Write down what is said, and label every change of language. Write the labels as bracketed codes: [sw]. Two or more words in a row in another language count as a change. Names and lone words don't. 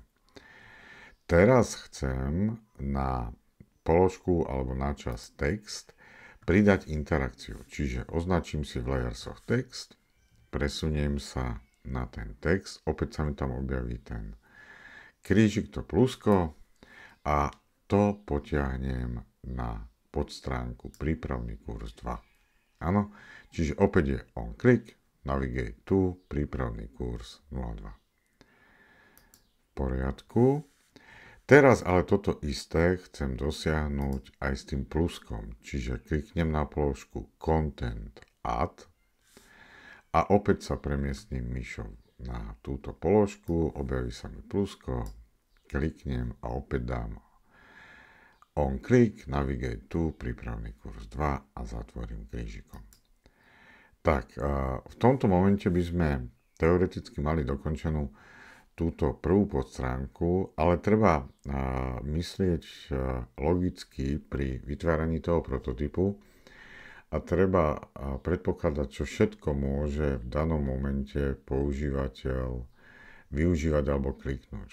[sk] Teraz chcem na položku alebo na časť text pridať interakciu, čiže označím si v [en] Layers of Text, [sk] presuniem sa na ten text, opäť sa mi tam objaví ten krížik, to plusko a to potiahnem na podstránku prípravný kurz 2. Áno, čiže opäť je [en] on click, navigate to, [sk] prípravný kurz 02. V poriadku. Teraz ale toto isté chcem dosiahnuť aj s tým pluskom, čiže kliknem na položku [en] Content Add [sk] a opäť sa premiestním myšou na túto položku, objaví sa mi plusko, kliknem a opäť dám [en] on click, navigate to, [sk] prípravný kurz 2 a zatvorím krížikom. Tak, v tomto momente by sme teoreticky mali dokončenú túto prvú podstránku, ale treba myslieť logicky pri vytváraní toho prototypu a treba predpokladať, čo všetko môže v danom momente používateľ využívať alebo kliknúť.